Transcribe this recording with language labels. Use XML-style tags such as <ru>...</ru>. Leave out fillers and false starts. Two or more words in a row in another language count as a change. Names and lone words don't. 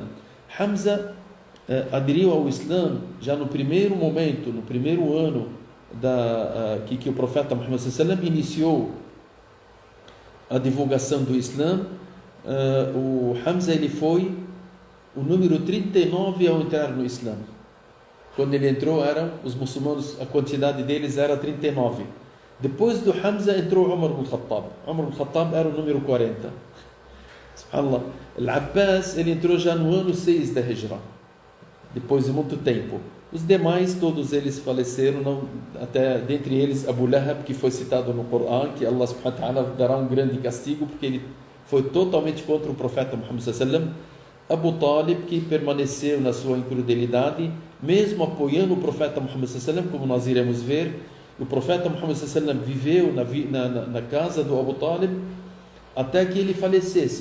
<pt>Hamza aderiu ao Islã já no primeiro momento, no primeiro ano que o profeta Muhammad sallam iniciou a divulgação do Islã. O Hamza ele foi o número 39 ao entrar no Islã. Quando ele entrou, os muçulmanos, a quantidade deles era 39. Depois do Hamza entrou Umar ibn Khattab. Umar ibn Khattab era o número 40. Subhanallah. Al-Abbas ele entrou já no ano 6 da Hijra, depois de muito tempo. Os demais, todos eles faleceram, até dentre eles Abu Lahab, que foi citado no Corão, que Allah</pt> <ar>سبحانه وتعالى</ar> <pt>dará um grande castigo, porque ele foi totalmente contra o profeta Muhammad sallam. Abu Talib, que permaneceu na sua incredulidade, mesmo apoiando o profeta Muhammad sallam, como nós iremos ver. O profeta Muhammad sallam viveu na casa do Abu Talib até que ele falecesse.</pt>